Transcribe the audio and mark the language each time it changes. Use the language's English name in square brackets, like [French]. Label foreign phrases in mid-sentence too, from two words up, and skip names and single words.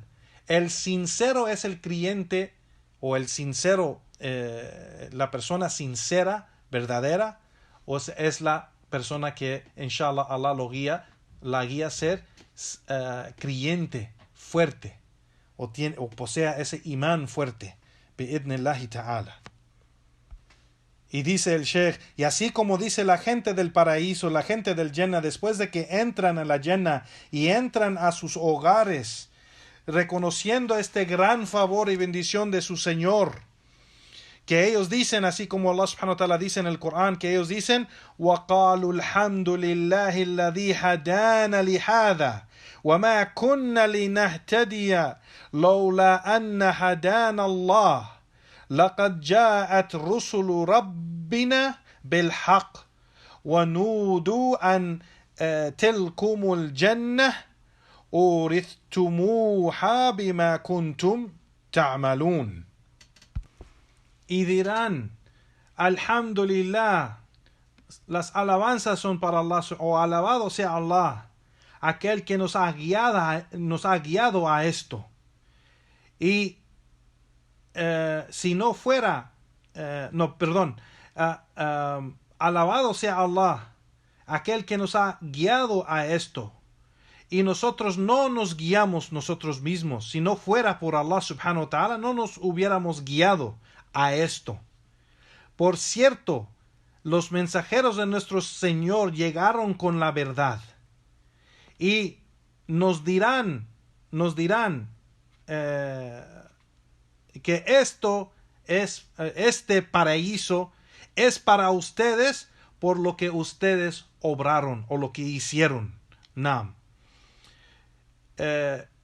[Spanish] El sincero es el creyente, o el sincero, la persona sincera, verdadera, o es la persona que inshallah Allah la guía a ser creyente, fuerte, o posea ese imán fuerte, [Arabic] بإذن الله تعالى. [Spanish] Y dice el Sheikh, y así como dice la gente del paraíso, la gente del Jannah, después de que entran a la Jannah y entran a sus hogares, reconociendo este gran favor y bendición de su Señor, que ellos dicen, así como Allah [Arabic] سبحانه و [Spanish] ta'ala dice en el Corán, que ellos dicen, [Arabic] وَقَالُوا الْحَمْدُ لِلَّهِ الَّذِي هَدَانَ لِهَذَا وَمَا كُنَّا لِنَهْتَدِيَ لَوْلَا أَنَّ هَدَانَ اللَّهُ لَقَدْ جَاءَتْ رُسُلُ رَبِّنَا بِالْحَقِّ وَنُودُوا أَنْ تِلْكُمُ الْجَنَّةِ أُورِثْتُمُوهَا بِمَا كُنْتُمْ تَعْمَلُونَ. [Spanish] Y dirán, alhamdulillah, las alabanzas son para Allah, o alabado sea Allah, aquel que nos ha guiado a esto. Y si no fuera, alabado sea Allah, aquel que nos ha guiado a esto. Y nosotros no nos guiamos nosotros mismos. Si no fuera por Allah [Arabic] سبحانه وتعالى, [Spanish] no nos hubiéramos guiado a esto. Por cierto, los mensajeros de nuestro Señor llegaron con la verdad. Y nos dirán que este paraíso es para ustedes por lo que ustedes obraron o lo que hicieron.